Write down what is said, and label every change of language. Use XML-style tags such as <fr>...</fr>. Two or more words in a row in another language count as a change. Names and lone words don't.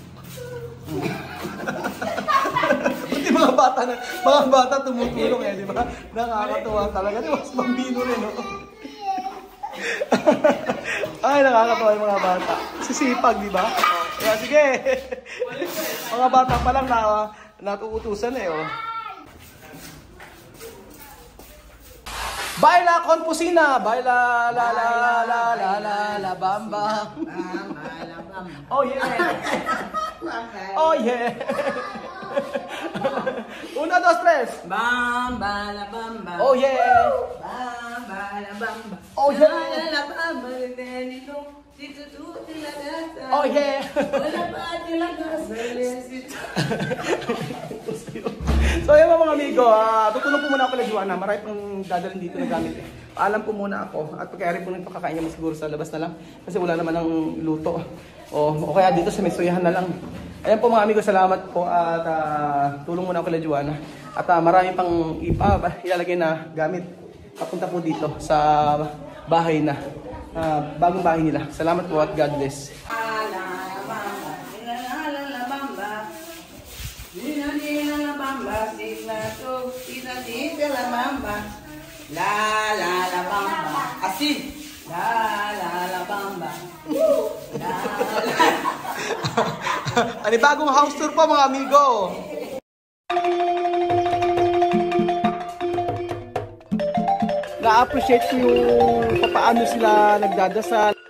<tl>Buti mga bata tumutulong di ba? Nakakatuwa talaga. Di ba? Mas bambino rin, no? Ay, nakakatuwa yung mga bata. Sisipag, di ba? Kaya sige. Mga bata pa lang natuutusan oh.</tl> <es>Baila con pusina, baila la la la la la la bamba.</es> <en>Oh yeah. Oh yeah. 1, 2, 3.</en> <es>Bamba la bamba.</es> <en>Oh yeah.</en> <es>Bamba la bamba.</es> <en>Oh yeah.</en> <es>La bamba de</es> <en>oh yeah.</en> <tl>So yun mga amigo, tutulong po muna ako kay Joanna. Marami pang dadalhin dito na gamit. Alam po muna ako at pagkayari po nito kakain niya siguro sa labas na lang kasi wala naman ng luto. O kaya dito sa mesuyahan na lang. Ayan po mga amigo, salamat po at tulong muna ako kay Joanna. At marami pang ilalagay na gamit papunta po dito sa bahay na. Bagong bahay nila. Salamat po at</tl> <en>God bless.</en> <es>La la la bamba. Así. La la la bamba. La la.</es> <tl>Ano bagong</tl> <en>house tour</en> <tl>po mga amigo. Na-appreciate ko yung paano sila nagdadasal,</tl>